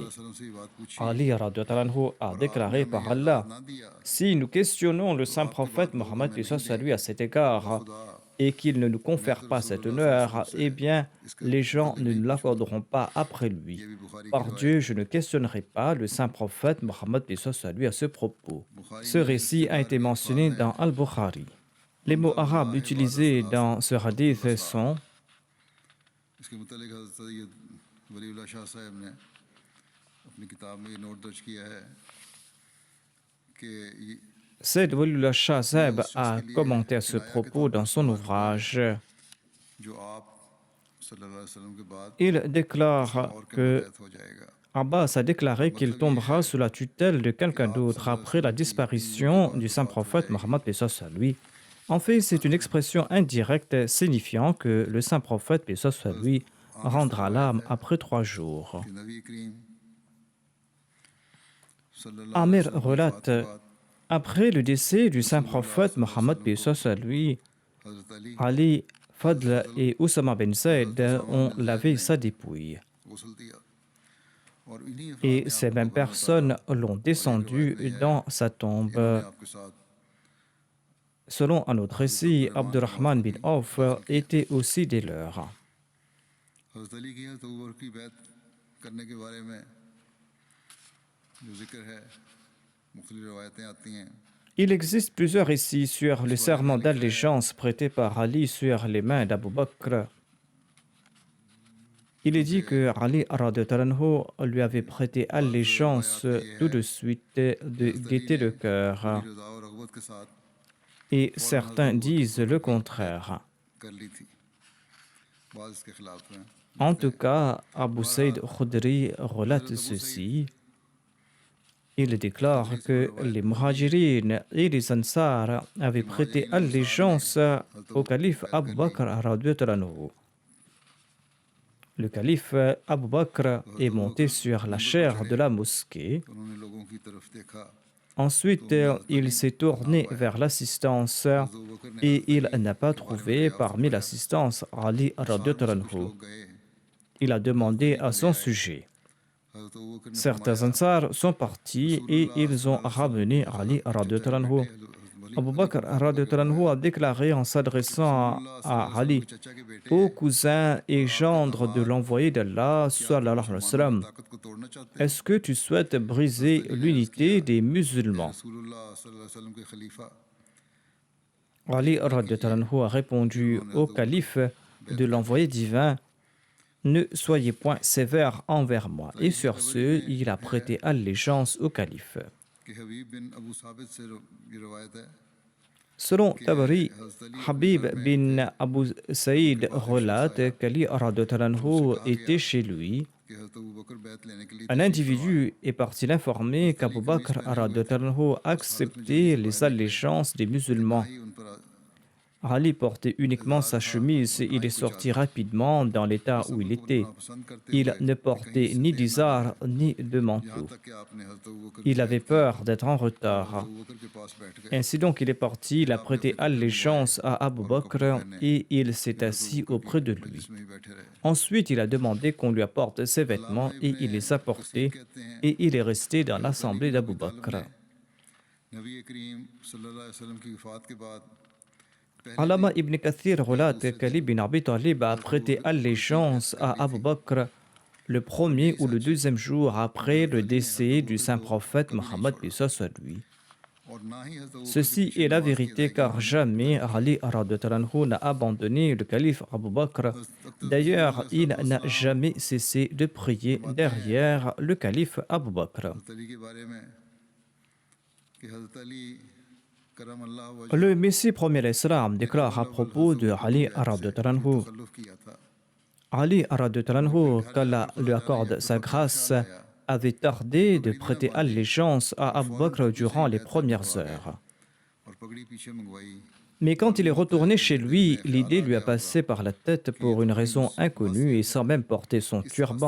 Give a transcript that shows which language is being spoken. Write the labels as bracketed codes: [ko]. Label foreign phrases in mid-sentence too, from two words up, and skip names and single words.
[fr] Ali [ar] رضي الله عنه [fr] a déclaré par Allah: si nous questionnons le saint prophète Mohammed paix soit sur lui à cet égard et qu'il ne nous confère pas cet honneur, eh bien, les gens ne nous l'accorderont pas après lui. Par Dieu, je ne questionnerai pas le saint prophète Mohammed paix soit sur lui à ce propos. Ce récit a été mentionné dans Al-Bukhari. Les mots arabes utilisés dans ce hadith sont [ur] اس کے متعلق حضرت سید ولی اللہ شاہ صاحب نے اپنی کتاب میں یہ نوٹ درج کیا ہے کہ [fr] Sayyid Waliullah Shah Sahib a commenté à ce propos dans son ouvrage. [ur] جو آپ [ar] صلى الله عليه وسلم [ur] کے بعد [fr] Il déclare [ur] اور کے [fr] que [ur] ماتحت ہو جائے گا [fr] Abbas a déclaré qu'il tombera sous la tutelle de quelqu'un d'autre après la disparition du saint prophète Mohammed paix soit sur lui. En fait, c'est une expression indirecte signifiant que le saint prophète paix soit sur lui rendra l'âme après 3 jours. [ur] کہ نبی کریم [ar] صلى الله عليه [ur] Amir وسلم کی [fr] relate: [ur] وفات کے بعد [fr] après le décès du saint prophète Mohammed paix soit sur lui, [ur] حضرت علی [fr] Ali, Fadl et Oussama bin Zayd ont lavé sa dépouille. [ur] غسل دیا اور انہی [fr] Et ces mêmes personnes l'ont descendu dans sa tombe. [ur] آپ کے ساتھ [fr] Selon un autre récit, Abdurrahman bin Auf était aussi des leurs. [ur] حضرت علی کی حضرت ابو بکر کی بیعت کرنے کے بارے میں جو ذکر ہے مختلف روایتیں آتی ہیں [fr] Il existe plusieurs récits sur le serment d'allégeance prêté par Ali sur les mains d'Abu Bakr. Il est dit que Ali [ar] رضي الله عنه [fr] lui avait prêté allégeance tout de suite de gaieté de cœur. [ur] رضا اور رغبت کے ساتھ [fr] Et certains disent le contraire. [ur] کر لی تھی بعض اس کے خلاف ہیں [fr] En tout cas, Abu Saïd Khudri relate ceci. Il déclare que les Muhajirines et les Ansar avaient prêté allégeance au calife Abu Bakr [ar] رضي الله عنه. [fr] Le calife Abu Bakr est monté sur la chaire de la mosquée. [ur] انہوں نے لوگوں کی طرف دیکھا [fr] Ensuite, il s'est tourné vers l'assistance et il n'a pas trouvé parmi l'assistance Ali [ar] رضي الله عنه. [ur] لوگ گئے [fr] Il a demandé à son sujet. [ur] حضرت ابو بکر نے [fr] Certains Ansar sont partis et ils ont ramené Ali [ar] رضي الله عنه. [fr] Abu Bakr [ar] رضي الله عنه [fr] a déclaré en s'adressant à Ali: [ur] چچا کے بیٹے [fr] ô cousin et gendre de l'envoyé d'Allah [ar] صلى الله عليه وسلم, [ur] طاقت کو توڑنا چاہتے [fr] est-ce que tu souhaites briser l'unité des musulmans? [ar] رسول الله صلى الله عليه وسلم [ur] کے خلیفہ [fr] Ali [ar] رضي الله عنه [fr] a répondu au calife de l'envoyé divin: ne soyez point sévère envers moi. Et sur ce, il a prêté allégeance au calife. [ur] کہ حبیب بن ابو ثابت سے یہ روایت ہے [fr] Selon Tabari, Habib bin Abu Saïd relate qu'Ali [ar] رضي الله عنه [fr] était chez lui. [ur] کہ حضرت ابو بکر بیعت لینے کے لیے [fr] Un individu est parti l'informer qu'Abu Bakr [ar] رضي الله عنه [fr] acceptait les allégeances des musulmans. [ur] ہی ان پر [fr] Ali portait uniquement sa chemise et il est sorti rapidement dans l'état où il était. [ur] پسند کرتے [fr] Il ne portait ni d'izar ni de manteau. [ur] تک کہ آپ نے حضرت ابو بکر [fr] Il avait peur d'être en retard. [ur] ابو بکر کے پاس بیٹھ گئے [fr] Ainsi donc, il est parti, il a prêté allégeance à Abu Bakr et il s'est assis auprès de lui. [ur] اس میں ہی بیٹھے رہے [fr] Ensuite, il a demandé qu'on lui apporte ses vêtements et il les a portés et il est resté dans l'assemblée d'Abu Bakr. [ur] نبی کریم [ar] صلى الله عليه وسلم [ur] کی وفات کے بعد [fr] Alama ibn Kathir relate qu'Ali bin Abi Talib a prêté allégeance à Abu Bakr le premier ou le deuxième jour après le décès du saint prophète Mohammed paix soit sur lui. [ur] اور نہ ہی حضرت ابو [fr] Ceci est la vérité car jamais Ali [ar] رضي الله عنه [fr] n'a abandonné le calife Abu Bakr. D'ailleurs, il n'a jamais cessé de prier derrière le calife Abu Bakr. [ur] حضرت علی کے بارے میں کہ حضرت علی [ar] كرم الله وجهه [fr] Le Messie premier l'Islam déclare à propos de Ali [ar] رضي الله عنه: [ur] تخلف کیا تھا [ar] علي رضي الله عنه, [fr] qu'Allah lui accorde sa grâce, avait tardé de prêter allégeance à Abu Bakr durant les premières heures. [ur] اور پگڑی پیچھے منگوائی [fr] Mais quand il est retourné chez lui, l'idée lui a passé par la tête pour une raison inconnue et sans même porter son turban.